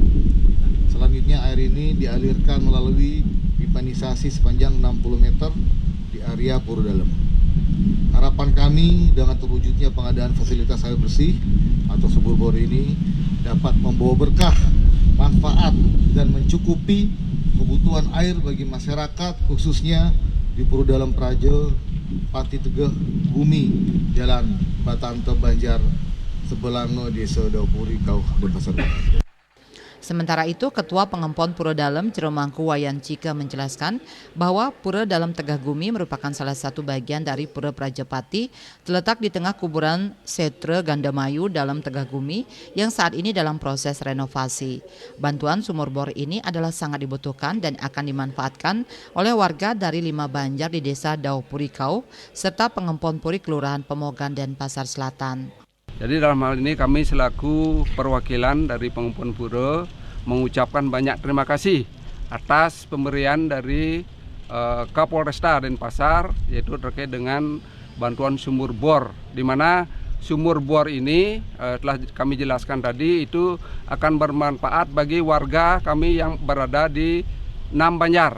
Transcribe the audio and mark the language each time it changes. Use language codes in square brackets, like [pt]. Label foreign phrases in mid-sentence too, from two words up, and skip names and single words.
[id] Selanjutnya air ini dialirkan melalui pipanisasi sepanjang 60 meter di area Pura Dalam. Harapan kami dengan terwujudnya pengadaan fasilitas air bersih atau sumur bor ini dapat membawa berkah, manfaat, dan mencukupi kebutuhan air bagi masyarakat khususnya di Pura Dalam Prajapati Tegahgumi, Jalan Batanta, Banjar Seblange, Desa Dauhpuri Kauh, Denpasar Barat. Sementara itu, Ketua Pengempon Pura Dalam Ciremangku Wayan Cika menjelaskan bahwa Pura Dalam Tegahgumi merupakan salah satu bagian dari Pura Prajapati terletak di tengah kuburan Setre Gandamayu Dalam Tegahgumi yang saat ini dalam proses renovasi. Bantuan sumur bor ini adalah sangat dibutuhkan dan akan dimanfaatkan oleh warga dari 5 banjar di Desa Dauhpuri Kauh serta Pengempon Puri Kelurahan Pemogan Denpasar Selatan. Jadi dalam hal ini kami selaku perwakilan dari Pengempon Pura mengucapkan banyak terima kasih atas pemberian dari Kapolresta Denpasar, yaitu terkait dengan bantuan sumur bor, di mana sumur bor ini telah kami jelaskan tadi itu akan bermanfaat bagi warga kami yang berada di 6 banjar.